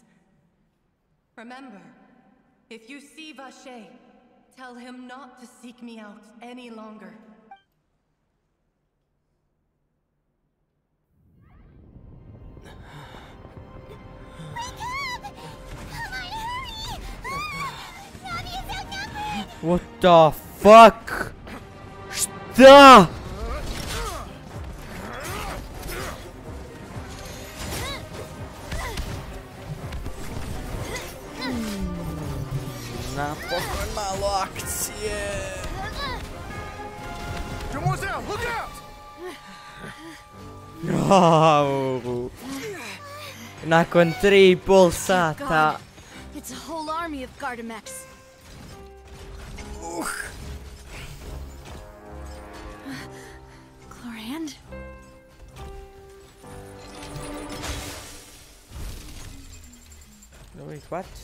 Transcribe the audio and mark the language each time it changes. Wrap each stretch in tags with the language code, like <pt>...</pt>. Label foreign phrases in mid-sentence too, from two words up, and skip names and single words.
<en>Remember, if you see Vache, tell him not to seek me out any longer. What the fuck?</en> <sr>Šta? Napokon malo akcije.</sr> <en>Demoiselle, look out! Oh.</en> <sr>Nakon 3,5 sata.</sr> <en>It's a whole army of Gardamex. Chlorand? Wait, what?</en>